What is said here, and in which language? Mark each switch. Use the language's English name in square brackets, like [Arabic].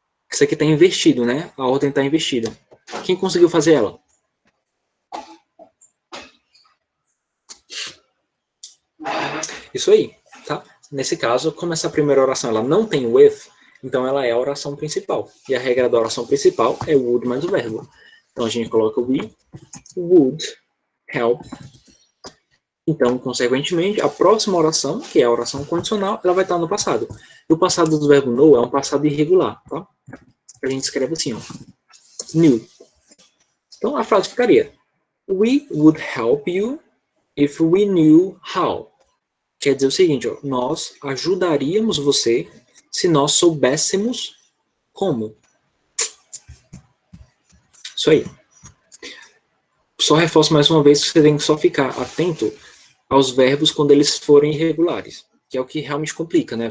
[Portuguese] Isso aqui está invertido, né? A ordem está invertida. Quem conseguiu fazer ela? Isso aí, tá? Nesse caso, como essa primeira oração ela não tem o if, então ela é a oração principal. E a regra da oração principal é o would mais o verbo. Então a gente coloca [English] we would help. [Portuguese] Então, consequentemente, a próxima oração, que é a oração condicional, ela vai estar no passado. E o passado do verbo know é um passado irregular, tá? A gente escreve assim, ó. Knew. Então a frase ficaria: [English] We would help you if we knew how. [Portuguese] Quer dizer o seguinte, ó, nós ajudaríamos você se nós soubéssemos como. Isso aí. Só reforço mais uma vez que você tem que só ficar atento aos verbos quando eles forem irregulares, que é o que realmente complica, né?